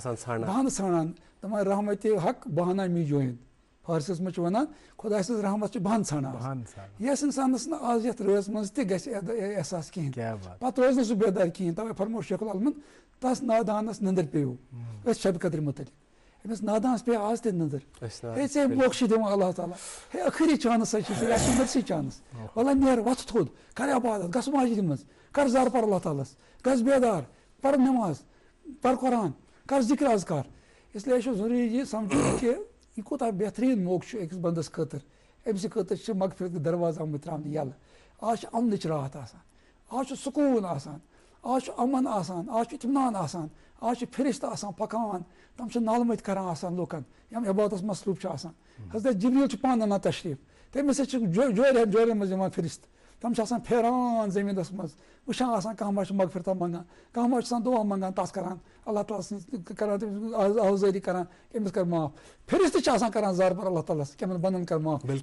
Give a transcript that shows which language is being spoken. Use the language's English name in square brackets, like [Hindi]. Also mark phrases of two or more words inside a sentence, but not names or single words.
[Kashmiri] ژھانڈان دپان [Persian] رحمتِ حق بہانہ می جویِن [Kashmiri] فارسیس منٛز چھِ ونان خۄداے سٕنٛز رحمت چھِ بہانہٕ ژھانڈان یۄس انسانس نہٕ آز یتھ رٲژ منٛز تہِ گژھِ احساس کِہینۍ پتہٕ روزِ نہٕ سُہ بیدار کِہینۍ توے فرموو شیخ العالمن تس نادانس نندٕر پیٚیو أتھۍ شبِ قدرِ مُتعلق أمِس نادانَس پے آز تہِ نظر أسۍ نا ہے ژےٚ موقعہٕ چھِ دِوان اللہ تعالیٰ ہے ٲخری چانس چھِ ژےٚ یا چھِ [English] mercy chance [Kashmiri] وَلہٕ نیر وۄتھ تھوٚد کر عبادت گژھ مسجدِ منٛز کر زار پر اللہ تعالیٰ ہس گژھ بیدار پر نٮ۪ماز پر قرآن کر ذِکر اذکار اِسلیے چھُ ضروٗری یہِ سَمجھُن کہِ یہِ کوٗتاہ بہتریٖن موقعہٕ چھُ أکِس بنٛدَس خٲطرٕ أمۍ سٕنٛدِ خٲطرٕ چھِ مغفرتٕکۍ دروازٕ آمٕتۍ ترٛاونہٕ یَلہٕ آز چھِ اَمنٕچ راتھ آسان آز چھُ سکوٗن آسان آز چھُ اَمن آسان آز چھُ اطمینان آسان آز چھِ فِرِشتہٕ آسان پَکان تِم چھِ نالمٔتۍ کران آسان لُکن یِم عبادتس مصروٗف چھِ آسان حضرت جبریٖل چھُ پانہٕ اَنان تشریٖف تٔمِس سۭتۍ چھِ جورٮ۪ن جورٮ۪ن منٛز یِوان فِرِشتہٕ تِم چھِ آسان پھیران زٔمیٖنَس منٛز وٕچھان آسان کانٛہہ ما چھُ مغفرتا منٛگان کانٛہہ ما چھُ آسان دُعا منٛگان تَس کران اللہ تعالیٰ سٕنٛز کران تٔمِس آوزٲری کران أمِس کر معاف فِرِشتہٕ چھِ آسان کران زار پار اللہ تعالیٰ ہس کٔمِس بنٛدن کر معاف